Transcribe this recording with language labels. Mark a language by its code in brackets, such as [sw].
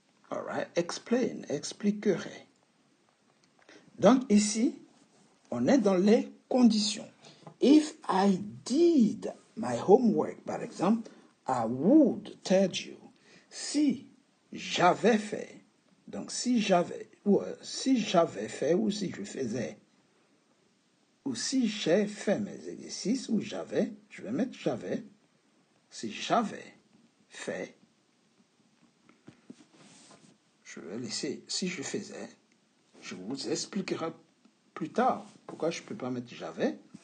[en] All right, explain, [fr] expliquerait. Donc ici, on est dans les conditions. [en] If I did my homework, [fr] par exemple, [en] I would tell you. [fr] Si j'avais fait, donc si j'avais fait ou si je faisais, ou si j'ai fait mes exercices, ou j'avais, je vais mettre j'avais, si j'avais fait, je vais laisser, si je faisais, je vous expliquerai plus tard pourquoi je ne peux pas mettre j'avais.